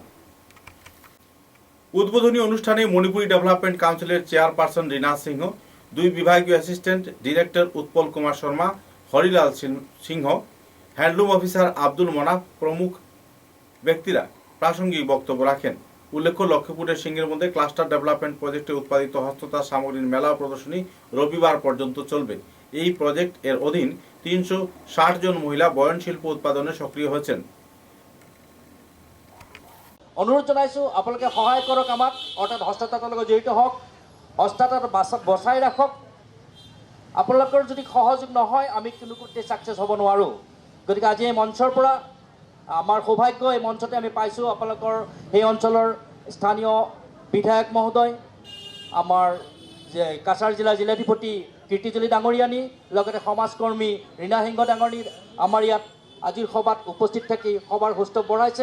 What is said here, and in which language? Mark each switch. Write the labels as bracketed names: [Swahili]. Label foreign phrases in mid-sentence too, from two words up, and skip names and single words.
[Bangla] উদ্বোধনী অনুষ্ঠানে মণিপুরি ডেভেলপমেন্ট কাউন্সিলের চেয়ারপারসন রীনা সিংহ, 2 বিভাগীয় অ্যাসিস্ট্যান্ট ডিরেক্টর উৎপল কুমার শর্মা, হরিলাল সিংহ, হ্যান্ডলুম অফিসার আব্দুল মনাফ প্রমুখ ব্যক্তিরা প্রাসঙ্গিক বক্তব্য রাখেন। উল্লেখ্য, লক্ষ্মীপুরের সিংহের মধ্যে ক্লাস্টার ডেভেলপমেন্ট প্রজেক্টে উৎপাদিত হস্ততাঁত সামগ্রীর মেলা ও প্রদর্শনী রবিবার পর্যন্ত চলবে। এই প্রজেক্ট এর অধীন 360 জন মহিলা বয়নশিল্প উৎপাদনে সক্রিয় হয়েছেন। [Assamese] অনুৰোধ জনাইছোঁ আপোনালোকে সহায় কৰক আমাক, অৰ্থাৎ হস্ততাঁতৰ লগত জড়িত হওক, হস্ততাঁত বচাই ৰাখক। আপোনালোকৰ যদি সহযোগ নহয় আমি কোনোতে ছাকচেছ হ'ব নোৱাৰোঁ। গতিকে আজি এই মঞ্চৰ পৰা আমাৰ সৌভাগ্য, এই মঞ্চতে আমি পাইছোঁ আপোনালোকৰ সেই অঞ্চলৰ স্থানীয় বিধায়ক মহোদয়, আমাৰ যে কাছাৰ জিলাৰ জিলাধিপতি কীৰ্তিজলী ডাঙৰীয়ানী, লগতে সমাজকৰ্মী ৰীনা সিংহ ডাঙৰী আমাৰ ইয়াত আজিৰ সভাত উপস্থিত থাকি সভাৰ সুস্থ বঢ়াইছে।